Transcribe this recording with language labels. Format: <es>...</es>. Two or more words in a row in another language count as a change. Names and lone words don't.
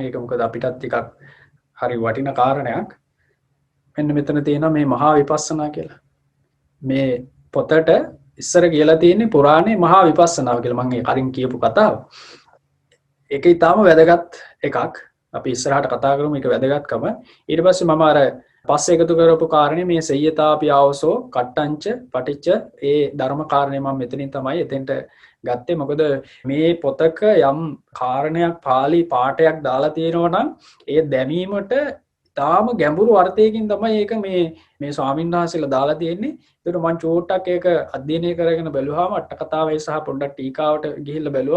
<si>ඒක මොකද අපිටත් ටිකක් හරි වටින කාරණයක්. මෙන්න මෙතන තියෙනවා මේ මහා විපස්සනා කියලා. මේ පොතට ඉස්සර කියලා තියෙන්නේ පුරාණේ මහා විපස්සනාව කියලා. මම ඒ කලින් කියපු කතාව. ඒක ඊටාම වැදගත් එකක්. අපි ඉස්සරහට කතා කරමු මේක වැදගත්කම. ඊට පස්සේ මම අර පස්සේ එකතු කරපු කාරණේ මේ</si> <pi>සය්‍යතාපි ආවසෝ කට්ටංච පටිච්ච</pi> <si>ඒ ධර්ම කාරණේ මම මෙතනින් තමයි එතෙන්ට ගත්තේ. මොකද මේ පොතක යම් කාරණයක් පාළි පාඨයක් දාලා තියෙනවා නම් ඒ දැමීමට තාම ගැඹුරු අර්ථයකින් තමයි ඒක මේ ස්වාමීන් වහන්සේලා දාලා තියෙන්නේ. ඒකට මම චෝට්ටක් ඒක අධ්‍යයනය කරගෙන බැලුවාම අට කතාවයි සහ පොඩ්ඩක් ටීකාවට ගිහිල්ලා බැලුවා.</si>